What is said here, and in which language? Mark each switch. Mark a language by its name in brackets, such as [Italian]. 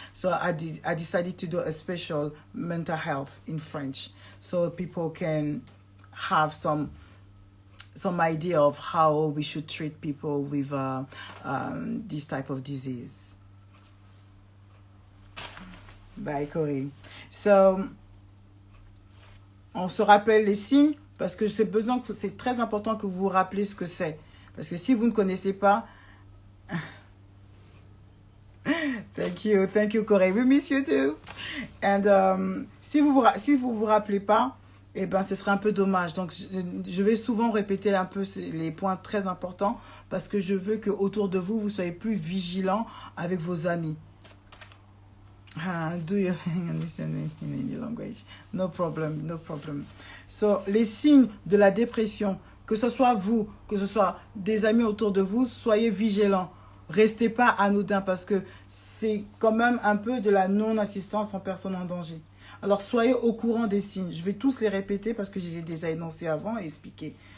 [English] So I decided to do a special mental health in French so people can have some idea of how we should treat people with this type of disease. Bye, Corey. [French] So, on se rappelle les signes parce que c'est très important que vous vous rappelez ce que c'est. Parce que si vous ne connaissez pas... [English] Thank you, Corey. We miss you too. And [French] si vous vous rappelez pas, eh ben, ce serait un peu dommage. Donc, je vais souvent répéter un peu les points très importants parce que je veux qu'autour de vous, vous soyez plus vigilants avec vos amis. [English] Do you understand in your language? No problem, no problem. [French] So, les signes de la dépression, que ce soit vous, que ce soit des amis autour de vous, soyez vigilants. Restez pas anodin parce que c'est quand même un peu de la non-assistance en personne en danger. Alors, soyez au courant des signes. Je vais tous les répéter parce que je les ai déjà énoncés avant et expliqués.